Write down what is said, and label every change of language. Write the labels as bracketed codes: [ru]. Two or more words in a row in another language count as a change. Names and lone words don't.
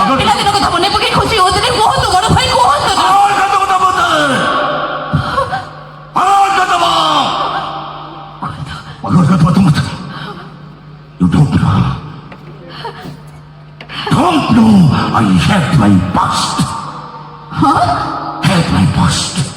[or] ପିଲାଦିନ କଥା ମନେ ପକେଇ ଖୁସି ହଉଥିଲେ। କୁହନ୍ତୁ ବଡ ଭାଇ କୁହନ୍ତୁ। [en] You don't know. I hate my past. Hate my past.